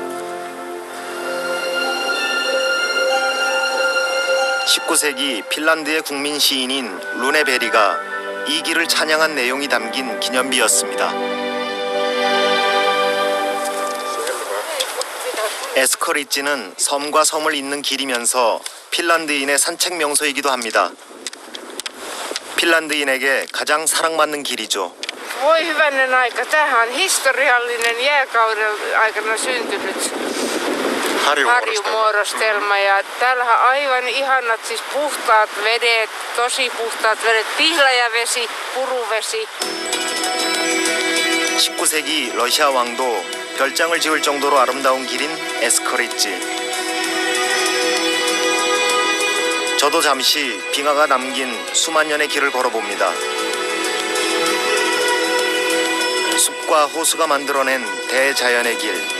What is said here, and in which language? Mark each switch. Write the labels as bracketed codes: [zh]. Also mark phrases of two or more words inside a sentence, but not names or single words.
[ko] 19세기 핀란드의 국민 시인인 루네베리가 이 길을 찬양한 내용이 담긴 기념비였습니다. 에스커리지는 섬과 섬을 잇는 길이면서 핀란드인의 산책 명소이기도 합니다. 핀란드인에게 가장 사랑받는 길이죠. [fi] Voi hyvänen aika, tämähän on historiallinen jääkauden aikana syntynyt harjumuodostelma ja täällähän aivan ihanat siis puhtaat vedet, tosi puhtaat vedet, pihlajavesi, puruvesi. [ko] 19세기 러시아 왕도 별장을 지을 정도로 아름다운 길인 에스커리지. 저도 잠시 빙하가 남긴 수만 년의 길을 걸어봅니다. 숲과 호수가 만들어낸 대자연의 길.